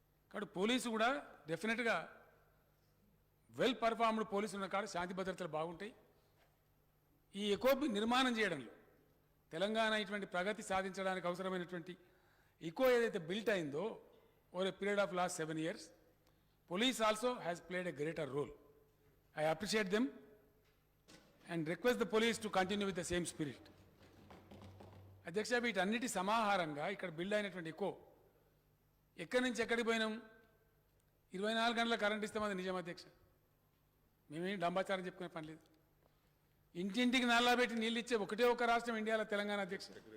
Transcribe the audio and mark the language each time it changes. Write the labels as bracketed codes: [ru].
[te] కాబట్టి పోలీసు కూడా డెఫినెట్గా వెల్ పర్ఫార్మ్డ్ పోలీసు ఉన్న కాడ శాంతి భద్రతలు బాగుంటాయి. ఈ ఎకోబి నిర్మాణం చేయడంలో తెలంగాణ ఇటువంటి ప్రగతి సాధించడానికి అవసరమైనటువంటి ఈకో ఏదైతే బిల్ట్ అయిందో [en] Over a period of last 7 years, police also has played a greater role. I appreciate them and request the police to continue with the same spirit. [te] అధ్యక్ష, వీటన్నిటి సమాహారంగా ఇక్కడ బిల్డ్ అయినటువంటి ఈకో ఎక్కడి నుంచి ఎక్కడికి పోయినాం. 24 గంటల కరెంట్ ఇస్తామది నిజం అధ్యక్ష. మేమేం డంబాచారం చెప్పుకునే పని లేదు. ఇంటింటికి నల్లా పెట్టి నీళ్ళు ఇచ్చే ఒకటే ఒక రాష్ట్రం ఇండియాలో తెలంగాణ అధ్యక్ష.